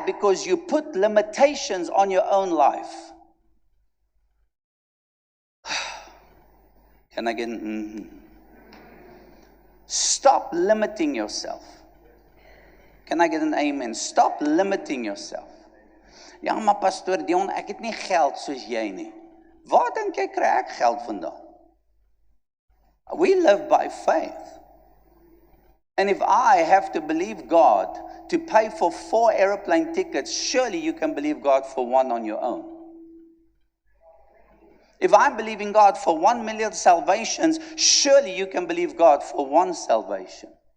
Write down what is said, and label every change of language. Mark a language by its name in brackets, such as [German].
[English] Because you put limitations on your own life. Can I get Stop limiting yourself. Can I get an amen? Stop limiting yourself. [Afrikaans] Ja, maar pastoor Dion, ek het nie geld soos jy nie. Waar dink jy kry ek geld vandaan? [English] We live by faith. And if I have to believe God to pay for 4 airplane tickets, surely you can believe God for 1 on your own. If I'm believing God for 1 million salvations, surely you can believe God for 1 salvation.